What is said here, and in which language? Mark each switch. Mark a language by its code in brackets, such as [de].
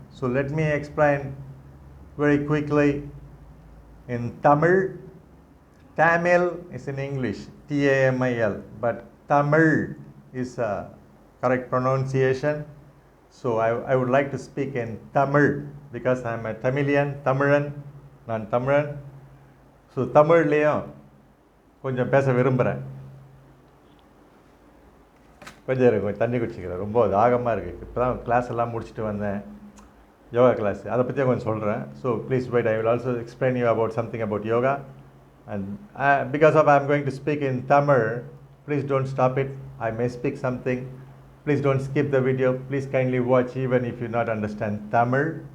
[en] So let me explain very quickly in Tamil. Tamil is in English, Tamil, but Tamil is a correct pronunciation. So I would like to speak in Tamil because I am a Tamilan, [ta] நான் தமிழன். So தமிழ்லேயும் கொஞ்சம் பேச விரும்புகிறேன். கொஞ்சம் இருக்கும், கொஞ்சம் தண்ணி குடிச்சிக்கிறேன். ரொம்ப தாகமாக இருக்குது. இப்போ தான் கிளாஸ் எல்லாம் முடிச்சுட்டு வந்தேன், யோகா கிளாஸ். அதை பற்றி கொஞ்சம் சொல்கிறேன். [en] So please wait, I will also explain you about something about yoga. And because of I am going to speak in Tamil, please don't stop it. I may speak something. Please don't skip the video. Please kindly watch even if you not understand Tamil.